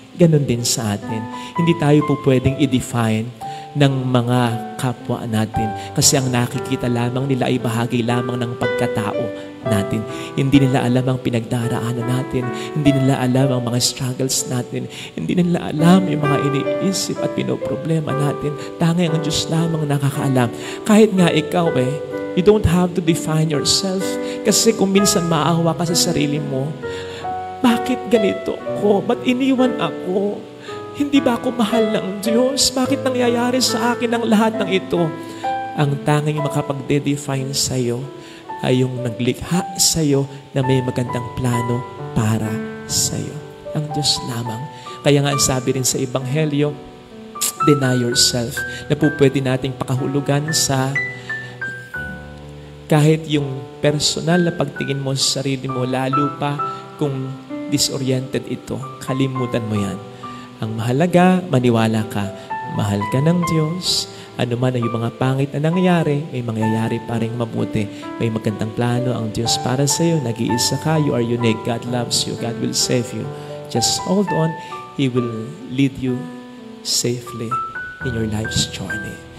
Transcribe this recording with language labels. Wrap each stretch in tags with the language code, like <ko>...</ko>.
<tl>Ganon din sa atin. Hindi tayo po pwedeng i-define ng mga kapwa natin kasi ang nakikita lamang nila ay bahagi lamang ng pagkatao natin. Hindi nila alam ang pinagdaraanan natin. Hindi nila alam ang mga struggles natin. Hindi nila alam yung mga iniisip at pinoproblema natin. Tanging ang Diyos lamang nakakaalam. Kahit nga ikaw</tl> <en>you don't have to define yourself.</en> <tl>Kasi kung minsan maawa ka sa sarili mo, bakit ganito ko? Ba't iniwan ako? Hindi ba ako mahal ng Diyos? Bakit nangyayari sa akin ang lahat ng ito? Ang tanging makapagde-define sa'yo ay yung naglikha sa'yo na may magandang plano para sa'yo. Ang Diyos lamang. Kaya nga sabi rin sa Ebanghelyo,</tl> <en>deny yourself,</en> <tl>na po pwede nating pakahulugan sa kahit yung personal na pagtingin mo sa sarili mo, lalo pa kung disoriented ito, kalimutan mo yan. Ang mahalaga, maniwala ka. Mahal ka ng Diyos. Ano man ang yung mga pangit na nangyayari, may mangyayari pa rin mabuti. May magandang plano ang Diyos para sa iyo. Nag-iisa ka,</tl> <en>you are unique. God loves you. God will save you. Just hold on. He will lead you safely in your life's journey.</en>